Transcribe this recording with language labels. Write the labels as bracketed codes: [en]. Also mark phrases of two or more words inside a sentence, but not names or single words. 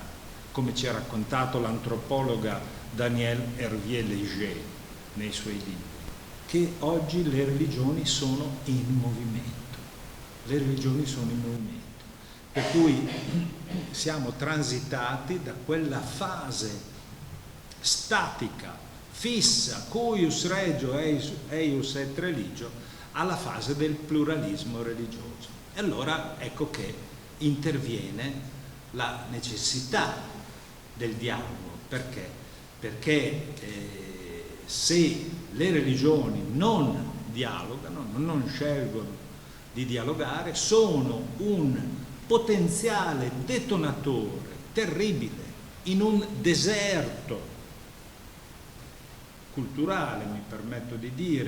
[it] Come ci ha raccontato l'antropologa Danielle Hervieux-Léger nei suoi libri, che oggi le religioni sono in movimento. Le religioni sono in movimento. Per cui siamo transitati da quella fase statica, fissa, [la] cuius regio eius et religio, [it] alla fase del pluralismo religioso. E allora ecco che interviene la necessità del dialogo. Perché? Perché se le religioni non dialogano, non scelgono di dialogare, sono un potenziale detonatore terribile in un deserto culturale, mi permetto di dire.